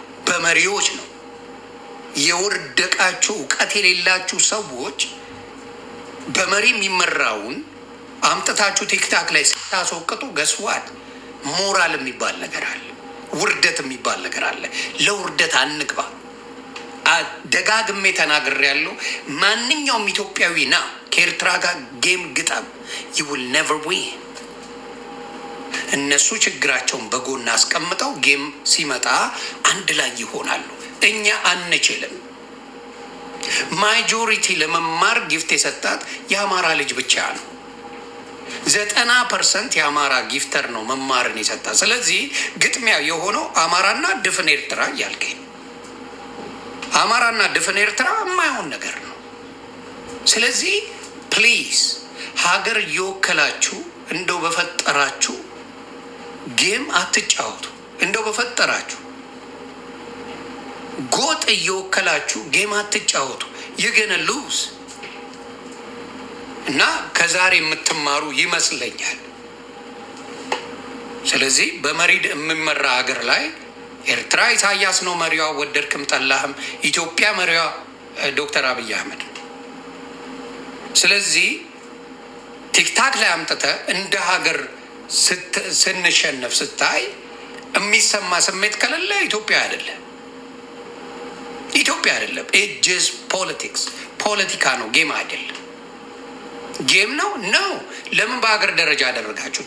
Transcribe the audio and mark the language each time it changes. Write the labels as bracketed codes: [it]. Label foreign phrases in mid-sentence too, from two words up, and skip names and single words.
[am] በመሪዎች ነው። የወደቃችሁ እውቀት የሌላችሁ ሰዎች በመሪ የሚመራውን አምጥታችሁ ቲክታክ ላይ ስታስወቅጡ ገስዋል። ሞራል የሚባል ነገር አለ። ውርደት የሚባል ነገር አለ። ለውርደት አንግባ። ደጋግሜ ተናግሬያለሁ። ማንኛውም ኢትዮጵያዊ ና ከኤርትራ ጋር ጌም ግጠም። [en] you will never win። [am] እነሱ ችግራቸውን በጎን አስቀምጠው ጌም ሲመጣ አንድ ላይ ይሆናሉ። እኛ አንችልም። ማጆሪቲ ለመማር ጊፍት የሰጣት የአማራ ልጅ ብቻ ነው። 90% የአማራ ጊፍተር ነው መማርን የሰጣ። ስለዚህ ግጥሚያ የሆነው አማራና ድፍን ኤርትራ እያልከኝ ነው። አማራና ድፍን ኤርትራ የማይሆን ነገር ነው። ስለዚህ ፕሊዝ ሀገር እየወከላችሁ እንደው በፈጠራችሁ ጌም አትጫወቱ። እንደው በፈጠራችሁ ጎጥ እየወከላችሁ ጌም አትጫወቱ። [en] you're gonna lose [am] እና ከዛሬ የምትማሩ ይመስለኛል። ስለዚህ በመሪ የሚመራ ሀገር ላይ ኤርትራ ኢሳያስ ነው መሪዋ፣ ወደድክም ጠላህም። ኢትዮጵያ መሪዋ ዶክተር አብይ አህመድ። ስለዚህ ቲክታክ ላይ አምጥተህ እንደ ሀገር ስንሸነፍ ስታይ የሚሰማ ስሜት ከሌለ ኢትዮጵያ አይደለም፣ ኢትዮጵያ አይደለም። [en] It's politics፣ [am] ፖለቲካ ነው፣ ጌም አይደለም። ጌም ነው ነው። ለምን በሀገር ደረጃ ያደረጋችሁት?